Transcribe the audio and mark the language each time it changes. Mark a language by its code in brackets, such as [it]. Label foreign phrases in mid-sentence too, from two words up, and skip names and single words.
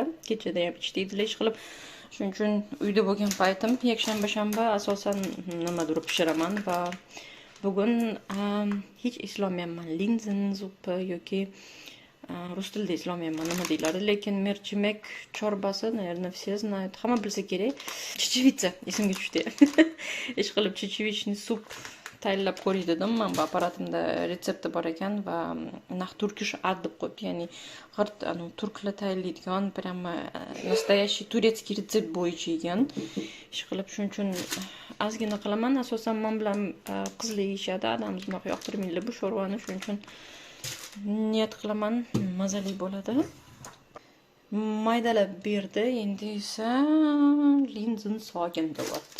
[uz] Kechada ham ishda edilar ish qilib. Shuning uchun uyda bo'lgan paytim yakshanba asosan nimadir pishiraman va bugun hech eslolmayapman. [de] Linzen zuppa [uz] yoki rus tilida eslolmayapman nima deyiladi, lekin [tr] merchimek chorbasi, [ru] наверное, все знают. [uz] Hamma bilsa kerak. Chichivitsa esimga tushdi. Ish qilib chichivichni sup tayyorlab ko'ray dedim. Men bu apparatimda retsepti bor ekan va naq turkish ad deb qo'yibdi. Ya'ni g'irt turklar tayyorlaydigan, [ru] прямо настоящий турецкий [uz] retsept bo'yicha ekan. Ish qilib shuning uchun ozgina qilaman. Asosan men bilan qizlar yeyishadi. Adamiz unaqa yoqtirmaydi bu sho'rvani, shuning uchun niyat qilaman, mazali bo'ladi. Maydalab berdi, endi esa linzen sogin deyapti.